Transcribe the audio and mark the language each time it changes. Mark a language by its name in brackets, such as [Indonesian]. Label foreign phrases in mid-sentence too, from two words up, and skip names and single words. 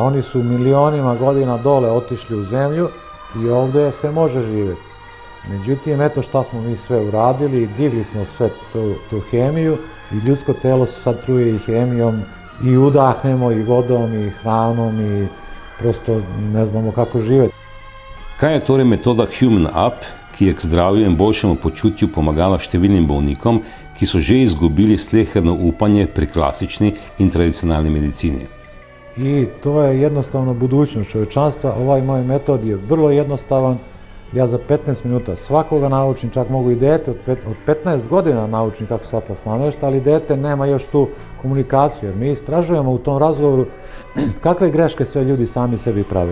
[Serbian] Oni su milionima godina dole otišli u zemlju i ovdje se može živjeti. Međutim, eto šta smo mi sve uradili, digli smo sve tu hemiju i ljudsko telo se sad truje i hemijom i udahnemo i vodom i hranom i prosto ne znamo kako živeti. [Slovenian] Kaj je torej metoda Human Up, ki je k zdravju in boljšemu počutju pomagala številnim bolnikom, ki so že izgubili sleherno upanje pri klasični in tradicionalni medicini? [Serbian] I to je jednostavno budućnost čovječanstva. Ovaj moj metod je vrlo jednostavan. Ja za 15 minuta svakoga naučim, čak mogu i dete od 15 godina naučim kako se atlas namešta, ali dete nema još tu komunikaciju, jer mi istražujemo u tom razgovoru kakve greške sve ljudi sami sebi prave.